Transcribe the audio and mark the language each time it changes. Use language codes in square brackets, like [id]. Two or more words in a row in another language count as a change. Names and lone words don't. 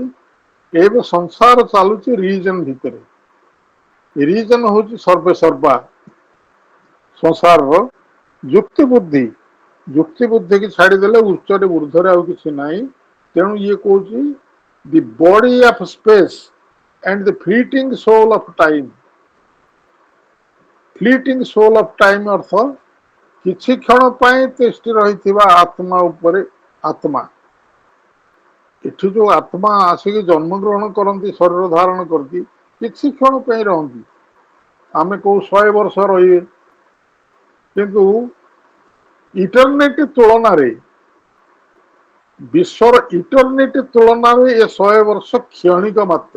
[or] ଏବେ ସଂସାର ଚାଲୁଛି ରିଜନ ଭିତରେ। ରିଜନ ହଉଛି ସର୍ବେ ସର୍ବା ସଂସାରର ଯୁକ୍ତି ବୁଦ୍ଧି। ଯୁକ୍ତି ବୁଦ୍ଧି କି ଛାଡିଦେଲେ ଉଚ୍ଚରେ ଊର୍ଦ୍ଧ୍ୱରେ ଆଉ କିଛି ନାହିଁ। ତେଣୁ ଇଏ କହୁଛି [en] the body of space and the fleeting soul of time. Fleeting soul of time [or] ଅର୍ଥ କିଛି କ୍ଷଣ ପାଇଁ ତିଷ୍ଠି ରହିଥିବା ଆତ୍ମା ଉପରେ ଆତ୍ମା। ଏଠି ଯୋଉ ଆତ୍ମା ଆସିକି ଜନ୍ମଗ୍ରହଣ କରନ୍ତି ଶରୀର ଧାରଣ କରନ୍ତି କିଛି କ୍ଷଣ ପାଇଁ ରହନ୍ତି। ଆମେ କୋଉ 100 ବର୍ଷ ରହିବେ କିନ୍ତୁ ଇଟର୍ନିଟି ତୁଳନାରେ ବିଶ୍ୱର ଇଟର୍ନିଟି ତୁଳନାରେ ଏ 100 ବର୍ଷ କ୍ଷଣିକ ମାତ୍ର।